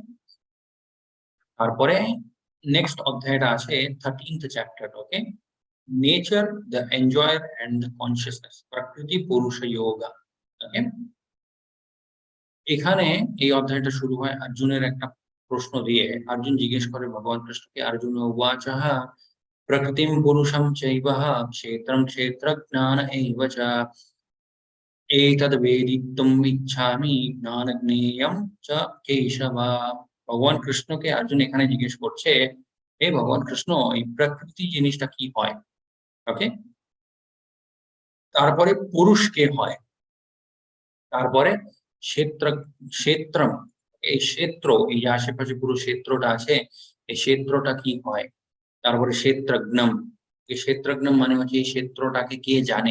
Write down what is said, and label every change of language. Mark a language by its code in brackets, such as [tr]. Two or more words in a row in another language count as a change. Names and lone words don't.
[bn] তারপরে নেক্সট অধ্যায়টা আছে 13th চ্যাপ্টার, ওকে, [en] Nature, the Enjoyer and the Consciousness, [bn] প্রকৃতি পুরুষ যোগা, ওকে। এখানে এই অধ্যায়টা শুরু হয় অর্জুনের একটা প্রশ্ন দিয়ে। অর্জুন জিজ্ঞেস করে ভগবান কৃষ্ণকে, অর্জুন উবাচঃ [sa] प्रकृतिं पुरुषं चैव क्षेत्रं क्षेत्रज्ञान एव च एतद् वेदितुम् इच्छामि ज्ञानज्ञेयं च केशव। [bn] ভগবান কৃষ্ণকে অর্জুন এখানে জিজ্ঞেস করছে, হে ভগবান কৃষ্ণ, এই প্রকৃতি জিনিসটা কি হয়? ওকে, তারপরে পুরুষ কে হয়, তারপরে ক্ষেত্র, ক্ষেত্রম, এই ক্ষেত্র, এই যে আশেপাশে পুরো ক্ষেত্রটা আছে, এই ক্ষেত্রটা কি হয়, তারপরে ক্ষেত্রজ্ঞম, এই ক্ষেত্রজ্ঞম মানে হচ্ছে এই ক্ষেত্রটাকে কে জানে।